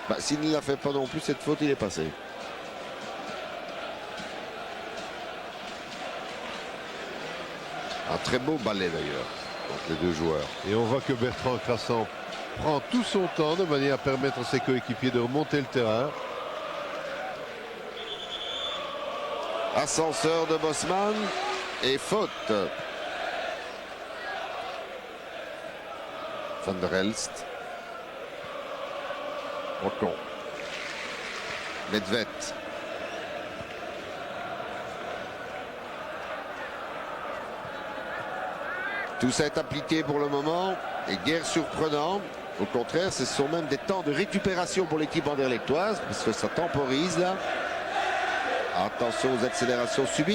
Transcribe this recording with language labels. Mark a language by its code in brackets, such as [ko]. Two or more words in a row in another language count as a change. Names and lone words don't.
[fr] Bah, s'il ne la fait pas non plus, cette faute, il est passé. Un très beau balai d'ailleurs entre les deux joueurs. Et on voit que Bertrand Crassan prend tout son temps de manière à permettre à ses coéquipiers de remonter le terrain. Ascenseur de Bosman et faute. Van der Elst. Ocon. Nedved. Tout ça est appliqué pour le moment et guère surprenant. Au contraire, ce sont même des temps de récupération pour l'équipe anderlechtoise parce que ça temporise là. Attention aux accélérations subites.